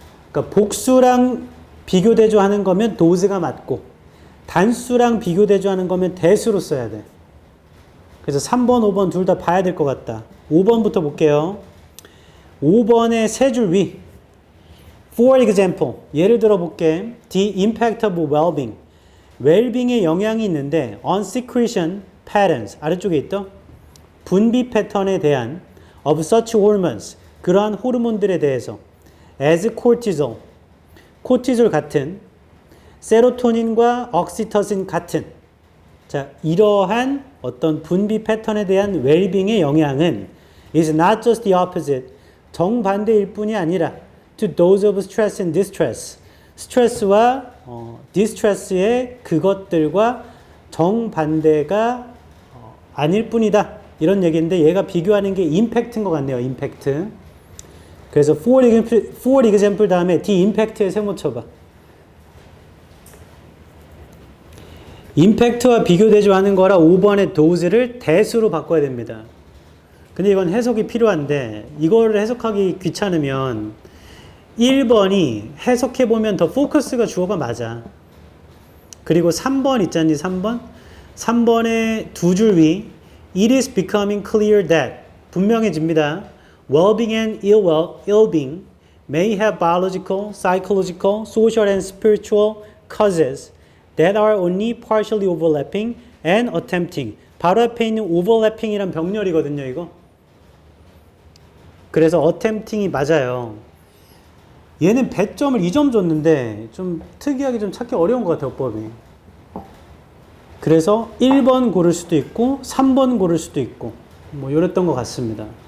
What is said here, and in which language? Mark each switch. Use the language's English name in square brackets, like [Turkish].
[Korean] 그러니까 복수랑 비교대조하는 거면 those가 맞고 단수랑 비교대조하는 거면 대수로 써야 돼. 그래서 3번, 5번 둘 다 봐야 될 것 같다. 5번부터 볼게요. 5번의 세 줄 위. [English] For example, [Korean] 예를 들어 볼게. [English] The impact of well-being. well-being에 [Korean] 영향이 있는데 [English] on secretion patterns. [Korean] 아래쪽에 있죠? 분비 패턴에 대한 [English] of such hormones. [Korean] 그러한 호르몬들에 대해서 [English] as cortisol. [Korean] 코티졸 같은 세로토닌과 옥시토신 같은 자, 이러한 어떤 분비 패턴에 대한 well-being의 영향은 [English] is not just the opposite. [Korean] 정반대일 뿐이 아니라 [English] to those of stress and distress. [Korean] 스트레스와 distress의 그것들과 정반대가 아닐 뿐이다. 이런 얘기인데 얘가 비교하는 게 임팩트인 것 같네요. 임팩트. 그래서 for example 다음에 the impact에 세모 쳐봐. 임팩트와 비교대조하는 거라 5번의 dose를 대수로 바꿔야 됩니다. 근데 이건 해석이 필요한데 이거를 해석하기 귀찮으면 1번이 해석해보면 더 포커스가 주어가 맞아. 그리고 3번 있잖니 3번? 3번의 두 줄 위 [English] It is becoming clear that [Korean] 분명해집니다. [English] Well-being and ill-being may have biological, psychological, social and spiritual causes that are only partially overlapping and attempting. [Korean] 바로 앞에 있는 overlapping이란 병렬이거든요, 이거. 그래서 attempting이 맞아요. 얘는 배점을 2점 줬는데 좀 특이하게 좀 찾기 어려운 것 같아요, 어법이. 그래서 1번 고를 수도 있고 3번 고를 수도 있고 뭐 이랬던 것 같습니다.